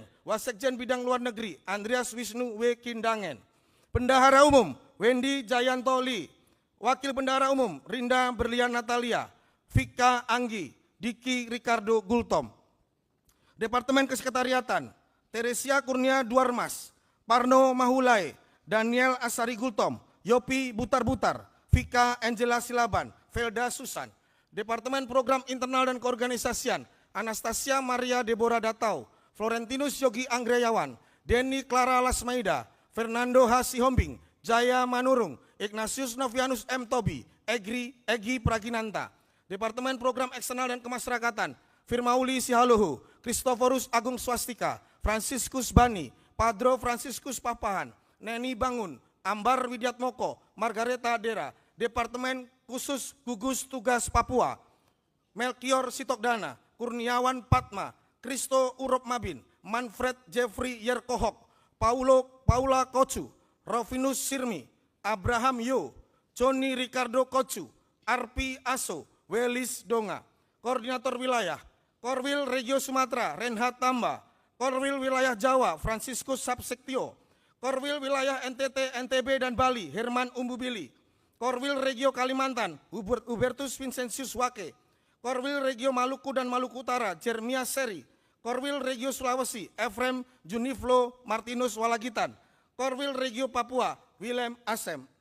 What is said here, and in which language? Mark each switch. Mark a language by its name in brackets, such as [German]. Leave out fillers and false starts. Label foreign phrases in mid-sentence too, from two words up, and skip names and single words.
[Indonesian] Wasekjen Bidang Luar Negeri Andreas Wisnu W. Kindangen, Bendahara Umum Wendy Jayanto Lee, Wakil Bendahara Umum Rinda Berlian Natalia, Vika Anggi, Diki Ricardo Gultom. Departemen Kesekretariatan Teresia Kurnia Duarmas, Parno Mahulai, Daniel Asari Gultom, Yopi Butar-Butar, Vika Angela Silaban, Velda Susan. Departemen Program Internal dan Keorganisasian Anastasia Maria Deborah Datau, Florentinus Yogi Anggreyawan, Denny Clara Lasmaida, Fernando H. Sihombing, Jaya Manurung, Ignatius Novianus M. Tobi, Egi Praginanta. Departemen Program Eksternal dan Kemasyarakatan Firmauli Sihaluhu, Kristoforus Agung Swastika, Franciscus Bani, Padro Franciscus Papahan, Neni Bangun, Ambar Widiatmoko, Margareta Dera. Departemen Khusus Gugus Tugas Papua Melkior Sitokdana, Kurniawan Patma, Kristo Urop Mabin, Manfred Jeffrey Yerkohok, Paula Kocu, Rovinus Sirmi, Abraham Yo, Joni Ricardo Kocu, Arpi Aso, Welis Donga. Koordinator Wilayah Korwil Regio Sumatera Renhat Tamba, Korwil Wilayah Jawa Franciscus Sabsektio, Korwil Wilayah NTT, NTB dan Bali Herman Umbubili, Korwil Regio Kalimantan Hubertus Vincentius Wake, Korwil Regio Maluku dan Maluku Utara Jeremia Seri, Korwil Regio Sulawesi Efrem Juniflo Martinus Walagitan, Korwil Regio Papua Willem Asem.